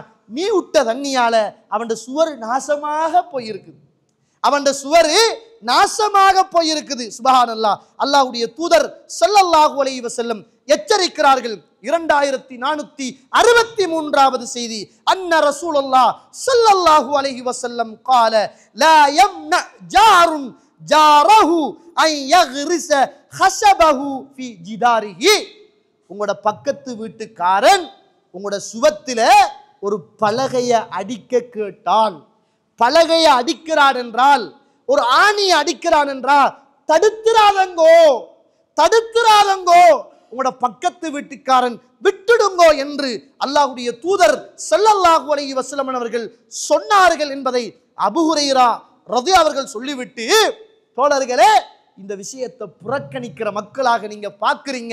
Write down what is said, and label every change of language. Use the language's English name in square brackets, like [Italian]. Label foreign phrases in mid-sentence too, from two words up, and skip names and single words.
[Tamil] நீ விட்ட தண்ணியால அவன் சுவர் நாசமாக போயிருக்குது, அவன் சுவரு நாசமாக போயிருக்குது. சுப்ஹானல்லாஹ். அல்லாஹ்வுடைய தூதர் [Arabic] صلى الله عليه وسلم [Tamil] எச்சரிக்கிறார்கள். [Arabic] 2463வது செய்தி, أن رسول الله صلى الله عليه وسلم قال لا يمنع جار جاره ان يغرس خشبه في جداره. [Tamil] உங்களோட பக்கத்து வீட்டுக்காரன் உங்களோட சுவத்தில ஒரு பலகையை அடிக்க கேட்டால், பலகையை அடிக்கிறான் என்றால், ஒரு ஆணியை அடிக்கிறான் என்றால் தடுக்கிறாதங்கோ, தடுக்கிறாதங்கோ, உங்களோட பக்கத்து வீட்டுக்காரன் விட்டுடுங்கோ என்று அல்லாஹ்வுடைய தூதர் [Arabic] صلى الله عليه وسلم [Tamil] அவர்கள் சொன்னார்கள் என்பதை அபூ ஹுரைரா ரலியல்லாஹு அவர்கள் சொல்லிவிட்டு, தோழர்களே, இந்த விஷயத்தை புறக்கணிக்கிற மக்களாக நீங்க பார்க்கிறீங்க.